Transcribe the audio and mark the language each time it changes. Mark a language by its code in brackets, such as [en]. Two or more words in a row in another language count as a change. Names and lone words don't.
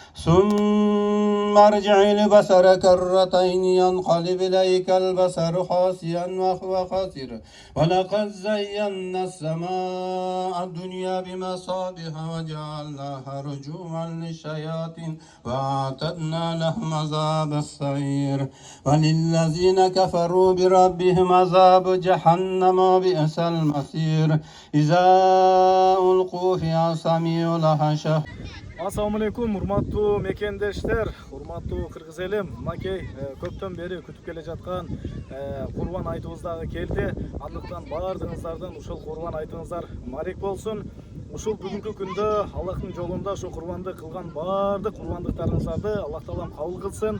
[ar] ثم ارجع البصر كرتين ينقلب إليك البصر خاسئا وهو خاسر ولقد زينا السماء الدنيا بمصابيح وجعلناها رجوما للشياطين وأعتدنا لهم عذاب السعير وللذين كفروا بربهم عذاب جهنم وبئس المصير إذا ألقوا فيها سمعوا لها شهيقا. السلام عليكم, [ky] урматтуу мекендештер, урматтуу кыргыз элим. Макей көптөн бери күтүп келе жаткан Курбан айтыбыз дагы келди. Андыктан баардыгыңыздардын ушул Курбан айтыңыздар марек болсун. Ушул бүгүнкү күндө Аллахтын жолунда ошо курбанды кылган баардык курбандыктарыңыздарды Аллах таалам кабыл кылсын.